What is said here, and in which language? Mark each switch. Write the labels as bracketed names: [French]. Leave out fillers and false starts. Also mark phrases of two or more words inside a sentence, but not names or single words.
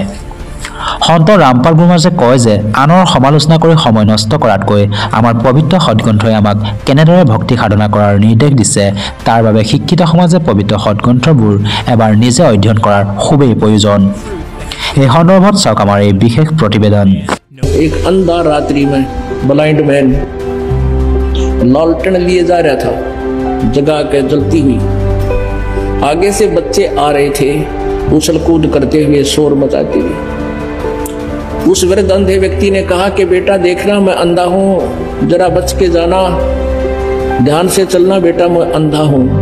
[Assamese] সন্ত ৰামপাল গুৰুৰ মাজে কয় যে আনৰ সমালোচনা কৰি সময় নষ্ট কৰাতকৈ আমাৰ পবিত্ৰ সৎগ্ৰন্থই আমাক কেনেদৰে ভক্তি সাধনা কৰাৰ নিৰ্দেশ দিছে, তাৰ বাবে শিক্ষিত সমাজে পবিত্ৰ সৎগ্ৰন্থবোৰ এবাৰ নিজে অধ্যয়ন কৰাৰ খুবেই প্ৰয়োজন। এই সন্দৰ্ভত চাওক আমাৰ এই বিশেষ প্ৰতিবেদন। [Hindi] एक अंधा रात्रि में [English] blind man [Hindi] लालटेन लिए जा रहा था, जगा के जलती हुई। आगे से बच्चे आ रहे थे, उछल कूद करते हुए, शोर मचाते हुए। उस वृद्ध अंधे व्यक्ति ने कहा कि बेटा देखना, मैं अंधा हूं, जरा बच के जाना, ध्यान से चलना बेटा, मैं अंधा हूं।